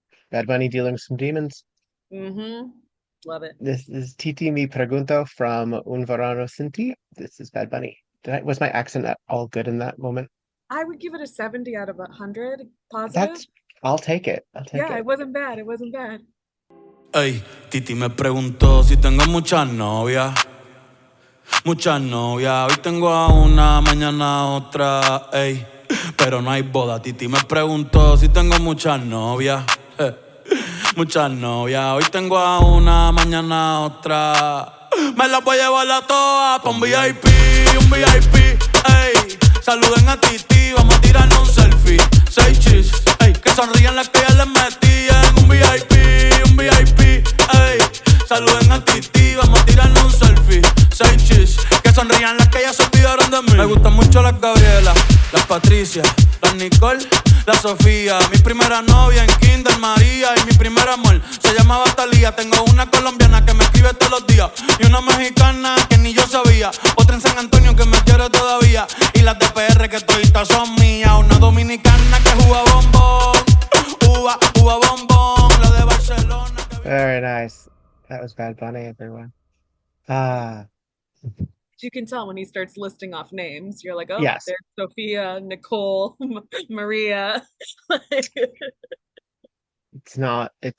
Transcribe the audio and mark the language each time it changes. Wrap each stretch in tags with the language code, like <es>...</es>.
<en>Bad Bunny dealing with some demons. mm-hmm. Love it. This is Titi Mi Pregunto from Un Verano Sin Ti. This is Bad Bunny. Was my accent at all good in that moment? I would give it a 70 out of 100 positive. That's, I'll take it. I'll take Yeah, it. it wasn't bad. It wasn't bad.</en> <es>Ey, Titi me preguntó si tengo muchas novias. Muchas novias, hoy tengo a una, mañana a otra, ey. Pero no hay boda, Titi me preguntó si tengo muchas novias. Muchas novias, hoy tengo a una, mañana a otra. Me las voy a llevar a todas pa' un VIP, ey. Saluden a Titi, vamos a tirarnos un selfie. 6 chis, ey. Que sonrían las que ya les metí en un VIP, ey. Saluden a Titi, vamos a tirarnos un selfie. 6 chis, que sonrían las que ya se olvidaron de mí. Me gustan mucho las Gabriela, las Patricia, las Nicole, la Sofía. Mi primera novia en Kinder María. Y mi primer amor se llamaba Talía. Tengo una colombiana que me escribe todos los días. Y una mexicana que ni yo sabía. Otra en San Antonio que me quiere todavía. Y las de PR que toditas son mías. Una dominicana que juega bombón. Uva bombón. La de Barcelona que...</es> <en>Very nice. That was Bad Bunny, everyone. Ah, You can tell when he starts listing off names. You're like, oh, yes. there's Sophia, Nicole, Maria. It's not.</en>